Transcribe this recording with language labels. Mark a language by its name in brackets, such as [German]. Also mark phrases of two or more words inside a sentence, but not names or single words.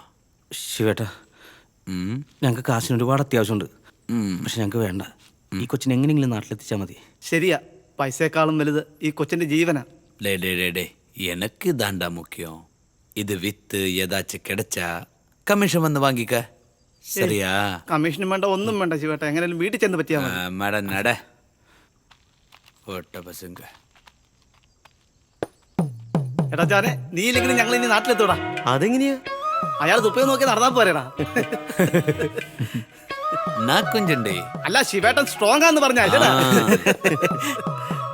[Malayalam] ശിവേട്ടാ ഞങ്ങൾക്ക് കാശിന് ഒരുപാട് അത്യാവശ്യമുണ്ട്. പക്ഷെ ഞങ്ങൾക്ക് വേണ്ട. ഈ കൊച്ചിനെ എങ്ങനെയെങ്കിലും നാട്ടിലെത്തിച്ചാൽ മതി. ശരിയാ, പൈസയെക്കാളും വലുത് ഈ കൊച്ചിന്റെ ജീവനാ. [Tamil] ഡേ ഡേ ഡേ ഡേ எனக்கு தாண்டா முக்கியம். இது வித்து ஏதாச்சும் கிடைச்சா கமிஷன் வந்து வாங்கிக்க. சரியா? [Malayalam] കമ്മീഷനും വേണ്ട, ഒന്നും വേണ്ട ശിവേട്ടാ. എങ്ങനെയാലും വീട്ടിൽ ചെന്ന് പറ്റിയാ മതി. [Tamil] மேட நட ஓட்ட பசங்க. [Malayalam] എടാ ജാനെ, നീ ഇല്ലെങ്കിലും ഞങ്ങൾ ഇനി നാട്ടിലെത്തൂടാ. അതെങ്ങനെയാ? അയാൾ തുപ്പയെ നോക്കി നടന്നാ പോരേടാ. [Tamil] நான் கொஞ்சம் [Malayalam] അല്ല ശിവേട്ടൻ സ്ട്രോങ് ആന്ന് പറഞ്ഞാ